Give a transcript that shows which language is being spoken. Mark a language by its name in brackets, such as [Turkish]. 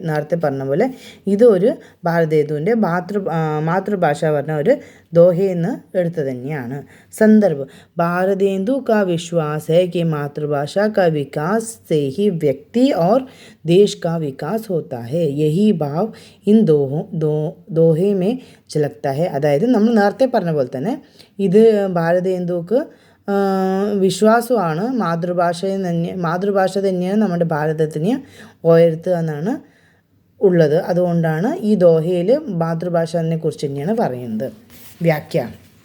[Malayalam] നേരത്തെ പറഞ്ഞ പോലെ ഇതൊരു ഭാരതേന്ദുവിൻ്റെ മാതൃഭാഷ പറഞ്ഞ ഒരു ദോഹയെന്ന് എടുത്തു തന്നെയാണ്. [Hindi] സന്ദർഭ് भारतेंदु का विश्वास है कि मातृभाषा का विकास से ही व्यक्ति और देश का विकास होता है. यही भाव इन दोहे में झलकता है. [Malayalam] അതായത് നമ്മൾ നേരത്തെ പറഞ്ഞ പോലെ തന്നെ ഇത് ഭാരതേന്ദുക്ക് വിശ്വാസമാണ്. മാതൃഭാഷ തന്നെയാണ് നമ്മുടെ ഭാരതത്തിന് ഉയർത്തുക എന്നാണ് ഉള്ളത്. അതുകൊണ്ടാണ് ഈ ദോഹയിൽ മാതൃഭാഷയെ കുറിച്ച് തന്നെയാണ് പറയുന്നത്. വ്യാഖ്യാനം.